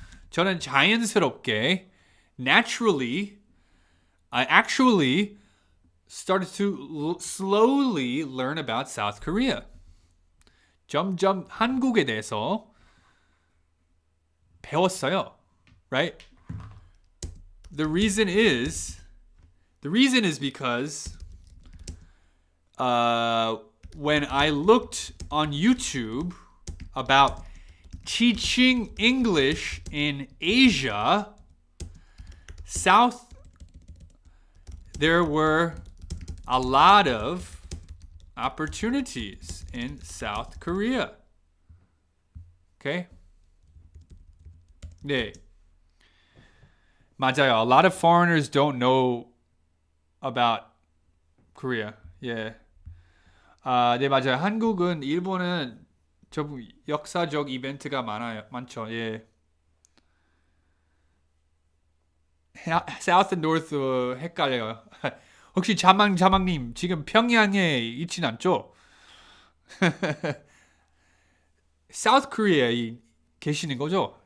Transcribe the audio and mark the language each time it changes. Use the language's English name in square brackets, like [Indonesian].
[Korean] 저는 자연스럽게, [English] naturally, I actually started to slowly learn about South Korea. [Korean] 점점 한국에 대해서 배웠어요. [English] Right? The reason is because when I looked on YouTube about teaching English in Asia, there were a lot of opportunities in South Korea. [Korean] Okay? 네. 맞아요. [English] A lot of foreigners don't know about Korea. [Korean] Yeah. 네, 맞아요. 한국은, 일본은 좀 역사적 이벤트가 많죠. 예. [English] South and North [Korean] 헷갈려요. 혹시 자망님 지금 평양에 있진 않죠? South Korea에 계시는 거죠?